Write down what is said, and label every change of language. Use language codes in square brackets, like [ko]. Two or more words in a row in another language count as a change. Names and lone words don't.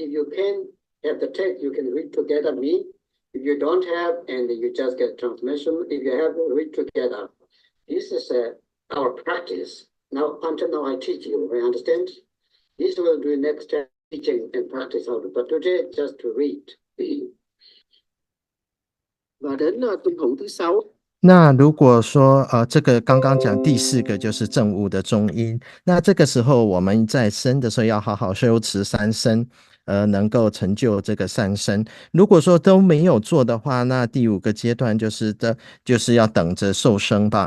[en] If you can have the text, you can read together me. If you don't have, and you just get transmission. If you have, read together. This is our practice. Now, until now, I teach you. I understand. This will do next time, teaching and practice how to. But today, just to read. [vi] Và đến tuần hữu thứ 6. [zh] 那如果说这个刚刚讲第4个就是正悟的中阴，那这个时候我们在生的时候要好好修持三身，能够成就这个善身。如果说都没有做的话，那第5个阶段就是要等着受生吧。